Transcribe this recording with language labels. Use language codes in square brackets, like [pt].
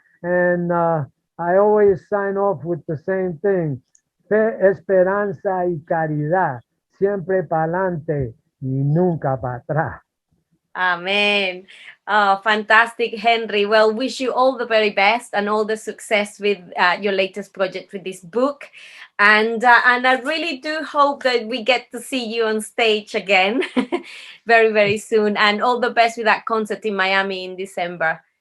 [en] And I always sign off with the same thing. [es] Fe, esperanza y caridad. Siempre pa'lante y nunca para atrás. [en] Amen. Oh, fantastic, Henry. Well, wish you all the very best and all the success with your latest project with this book. And I really do hope that we get to see you on stage again very, very soon. And all the best with that concert in Miami in December.